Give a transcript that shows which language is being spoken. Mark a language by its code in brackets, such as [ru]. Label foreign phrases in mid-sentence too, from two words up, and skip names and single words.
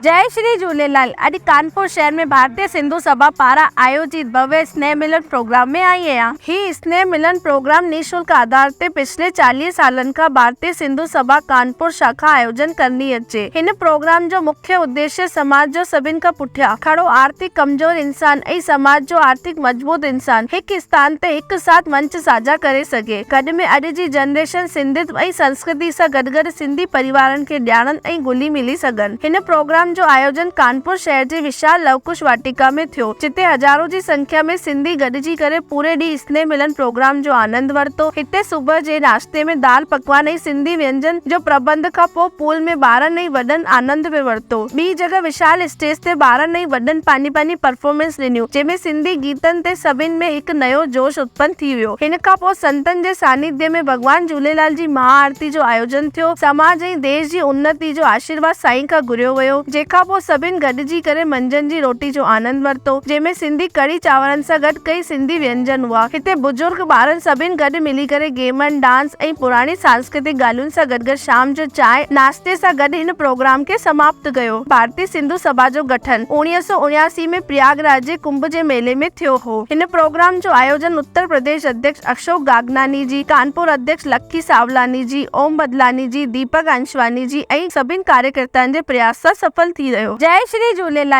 [sd] जय श्री झूलेलाल। अॼु कानपुर शहर में भारतीय सिंधु सभा पारां आयोजित भव्य स्नेह मिलन प्रोग्राम में आई आहियां। ही स्नेह मिलन प्रोग्राम निःशुल्क आधार ते पिछले 40 सालनि खां भारतीय सिंधु सभा कानपुर शाखा आयोजन करनी अचे। हिन प्रोग्राम जो मुख्य उद्देश्य समाज जो सभिनि खां पुठियां खड़ो आर्थिक कमजोर इंसान ऐं समाज जो आर्थिक मजबूत इंसान हिक स्थान ते हिक साथ मंच साझा करे सघे। गॾ में अॼु जी जनरेशन सिंधियत ऐं संस्कृति सां गॾु सिंधी परिवारनि खे ॼाणनि ऐं घुली मिली सघनि। हिन प्रोग्राम जो आयोजन कानपुर शहर जी विशाल लवकुश वाटिका में थियो, जिते हजारों जी संख्या में सिंधी गॾिजी करे पूरे ॾींहुं स्नेह मिलन प्रोग्राम जो आनंद वरितो। हिते सुबुह जे नाश्ते में दाल पकवान ऐं सिंधी व्यंजन जो प्रबंध खां पोइ पूल में ॿारनि ऐं वॾनि आनंद में वरितो। ॿी जगह विशाल स्टेज ते ॿारनि ऐं वॾनि पंहिंजी परफॉर्मेंस ॾिनियूं, जंहिंमें सिंधी गीतनि ते सभिनि में हिकु नयो जोश उत्पन्न थी वियो। हिन खां पोइ संतनि जे सानिध्य में भगवान झूलेलाल जी महाआरती जो आयोजन थियो। समाज ऐं देश जी उन्नति जो आशीर्वाद साईं खां घुरियो वियो। जेका पोइ सभिनि गॾिजी करे मंझंदि जी रोटी जो आनंद वरितो, जंहिंमें सिंधी कढ़ी चांवरनि सां गॾु कई सिंधी व्यंजन हुआ। हिते बुजुर्ग ॿारनि सभिनि गॾु मिली करे गेमनि, डांस ऐं पुराणी सांस्कृतिक ॻाल्हियुनि सां गॾु शाम जो चांहि नाश्ते सां गॾु हिन प्रोग्राम खे समाप्त कयो। भारतीय सिंधु सभा जो गठन 1979 में प्रयागराज जे कुंभ जे मेले में थियो हो। हिन प्रोग्राम जो आयोजन उत्तर प्रदेश अध्यक्ष अशोक गागनानी जी, कानपुर अध्यक्ष लक्की सावलानी जी, ओम बदलानी जी, दीपक अंशवानी जी ऐं सभिनि कार्यकर्ताउनि जे प्रयास सां सफल थी रहियो। जय श्री झूलेलाल।